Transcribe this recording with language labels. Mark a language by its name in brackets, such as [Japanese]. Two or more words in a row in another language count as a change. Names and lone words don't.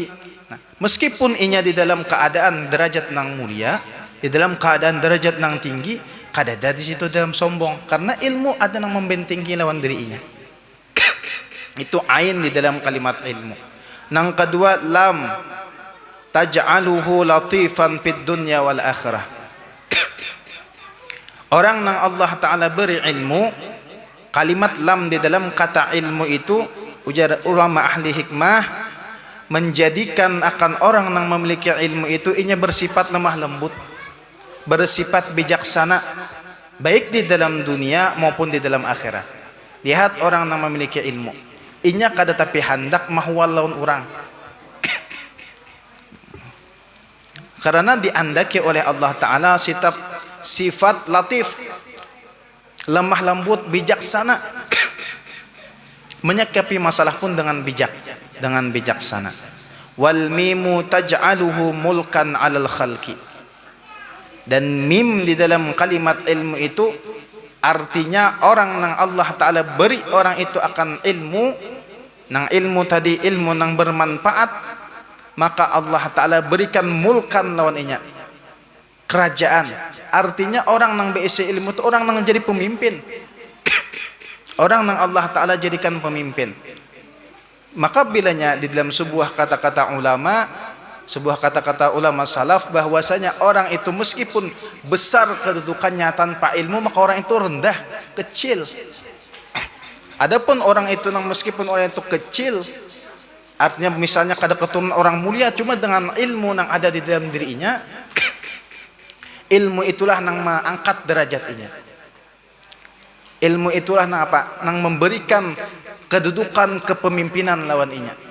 [Banjar] Nah, meskipun inya di dalam keadaan derajat yang mulia, di dalam keadaan derajat yang tinggi, kadada di situ dalam sombong, karena ilmu ada yang membentengi lawan dirinya. [Indonesian] Itu ain di dalam kalimat ilmu. Yang kedua, [Arabic] لام تجعله لطيفا في الدنيا والآخرة. [Banjar] Orang yang Allah Ta'ala beri ilmu, kalimat lam di dalam kata ilmu itu, ujar ulama ahli hikmah, menjadikan akan orang yang memiliki ilmu itu inya bersifat lemah lembut, bersifat bijaksana, baik di dalam dunia maupun di dalam akhirat. [Indonesian] Lihat orang yang memiliki ilmu, [Banjar] inya kada tapi hendak mahwal lawan orang, karena diandaki oleh Allah Ta'ala sifat latif, lemah lembut, bijaksana, menyikapi masalah pun dengan bijak, dengan bijaksana. [Arabic] والميم تجعله ملكا على الخلق. [Banjar] Dan mim di dalam kalimat ilmu itu artinya orang yang Allah Ta'ala beri orang itu akan ilmu, nang ilmu tadi ilmu nang bermanfaat, maka Allah Ta'ala berikan mulkan lawan inya, kerajaan. Artinya orang nang beisi ilmu itu orang nang jadi pemimpin, orang nang Allah Ta'ala jadikan pemimpin. [Indonesian] Maka bilanya di dalam sebuah kata-kata ulama salaf, bahwasanya orang itu meskipun besar kedudukannya tanpa ilmu, maka orang itu rendah, kecil. [Banjar] Adapun orang itu nang meskipun orang itu kecil, artinya misalnya kada keturunan orang mulia, cuma dengan ilmu nang ada di dalam dirinya, ilmu itulah nang mengangkat derajatnya. Ilmu itulah nang apa? Nang memberikan kedudukan kepemimpinan lawan inya.